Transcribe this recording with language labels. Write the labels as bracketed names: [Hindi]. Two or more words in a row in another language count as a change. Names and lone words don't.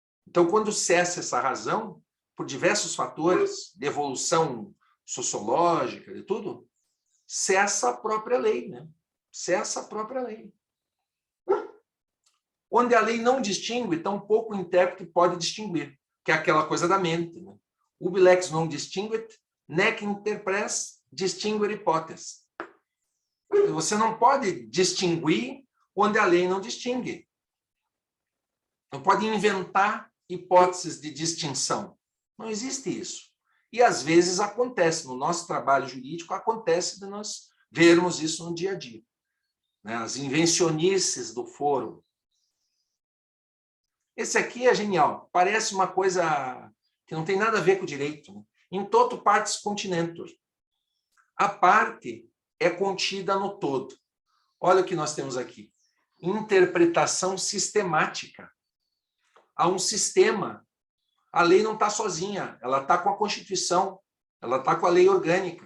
[Portuguese] Então, quando cessa essa razão, por diversos fatores de evolução sociológica, de tudo, cessa a própria lei, né? Cessa a própria lei. Onde a lei não distingue, tampouco o intérprete pode distinguir, que é aquela coisa da mente, né? [Latin] Ubi lex non distinguit, nec interpres distinguere hipótese. [Portuguese] Você não pode distinguir onde a lei não distingue. Não pode inventar hipóteses de distinção. Não existe isso. E, às vezes, acontece. No nosso trabalho jurídico, acontece de nós vermos isso no dia a dia. As invencionices do foro. Esse aqui é genial. Parece uma coisa que não tem nada a ver com o direito. Né? [Latin] In toto partes continentur. [Portuguese] A parte é contida no todo. Olha o que nós temos aqui. Interpretação sistemática. Há um sistema. A lei não está sozinha. Ela está com a Constituição. Ela está com a lei orgânica.